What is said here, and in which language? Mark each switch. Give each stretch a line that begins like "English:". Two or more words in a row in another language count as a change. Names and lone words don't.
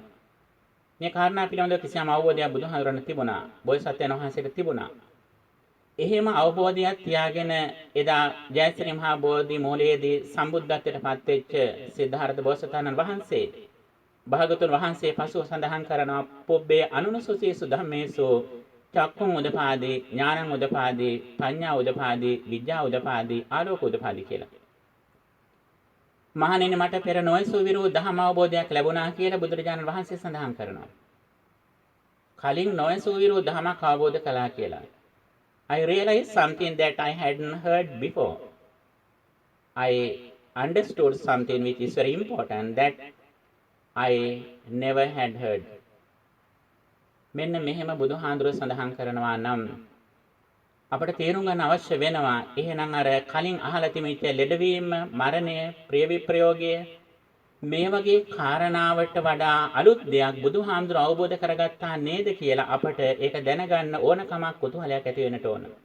Sinhala: මේ කාරණා පිළිබඳව කිසියම් අවබෝධයක් බුදුහාමුදුරන් තිබුණා. බෝසත්යන් වහන්සේට තිබුණා. එහෙම අවබෝධයක් තියාගෙන එදා ජයශ්‍රී මහා බෝධි මූලයේදී සම්බුද්ධත්වයට පත්වෙච්ච සිද්ධාර්ථ බෝසතාණන් වහන්සේ භාගතුන් වහන්සේ පසුව සඳහන් කරනවා
Pali: පොබ්බේ අනුනසුසීසු ධම්මේසු චක්ඛුං උදපාදී ඥානං උදපාදී පඤ්ඤා උදපාදී විද්‍යා උදපාදී ආලෝක උදපාදී
Sinhala: කියලා. මහණෙනි මට පෙර නොයසු විරු ධම්ම අවබෝධයක් ලැබුණා කියලා බුදුරජාණන් වහන්සේ සඳහන් කරනවා. කලින් නොයසු විරු ධමයක් අවබෝධ කළා කියලා.
English: I realized something that I hadn't heard before. I understood something which is very important that I never had heard.
Sinhala: මෙන්න මෙහෙම බුදුහාඳුර සඳහන් කරනවා නම් අපට තේරුම් ගන්න අවශ්‍ය වෙනවා එහෙනම් අර කලින් අහලා තිබිච්ච ලෙඩවීම, මරණය, ප්‍රිය විප්‍රයෝගය මේ වගේ කාරණාවට වඩා අලුත් දෙයක් බුදුහාඳුර අවබෝධ කරගත්තා නේද කියලා අපට ඒක දැනගන්න ඕනකමක් කුතුහලයක් ඇති වෙන්නට ඕන.